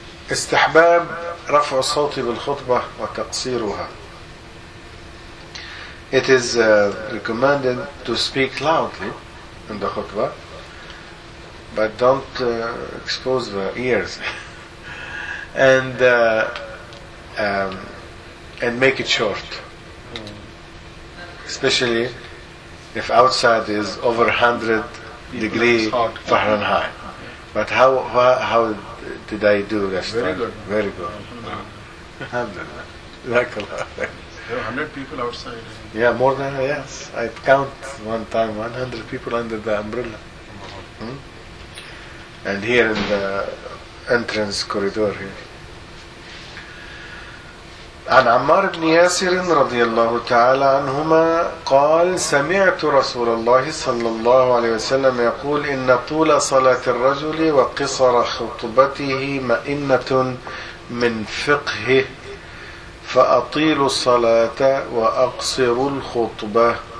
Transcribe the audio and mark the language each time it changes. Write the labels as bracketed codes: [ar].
[ar] استحباب رفع الصوت بالخطبة وتقصيرها. [en] It is recommended to speak loudly in the khutbah, but don't expose the ears and make it short, especially if outside is over 100 degrees Fahrenheit. But how did I do that? Very good. Very good. Hundred people outside. Yeah, more than, yes. I count one time 100 people under the umbrella. And here in the entrance corridor here. [ar] عن عمار بن ياسر رضي الله تعالى عنهما قال سمعت رسول الله صلى الله عليه وسلم يقول إن طول صلاة الرجل وقصر خطبته مئنة من فقه فأطيل الصلاة وأقصر الخطبة.